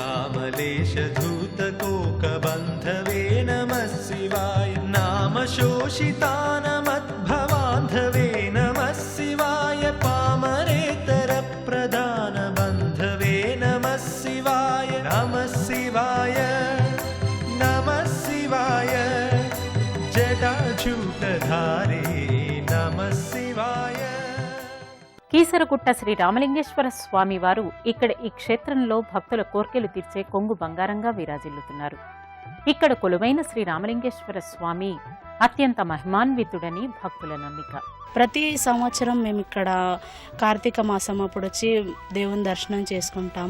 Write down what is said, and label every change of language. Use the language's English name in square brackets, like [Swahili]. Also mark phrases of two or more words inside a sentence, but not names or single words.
[Sanskrit] धामलेशधूतकोकबन्धवे नमः शिवाय नामशोषितानमद्भवान्धवे नमः शिवाय पामरेतरप्रदानबन्धवे नमः शिवाय नमः शिवाय नमः शिवाय जटाजूटधारी नमः शिवाय [Telugu] కీసరగుట్ట శ్రీ రామలింగేశ్వర స్వామి వారు ఇక్కడ ఈ క్షేత్రంలో భక్తుల కోర్కెలు తీర్చే కొంగు బంగారంగా విరాజిల్లుతున్నారు. ఇక్కడ కొలువైన శ్రీ రామలింగేశ్వర స్వామి అత్యంత మహిమాన్వితుడని భక్తుల నమ్మిక. ప్రతి సంవత్సరం మేము ఇక్కడ కార్తీక మాసం అప్పుడు వచ్చి దేవుని దర్శనం చేసుకుంటాము.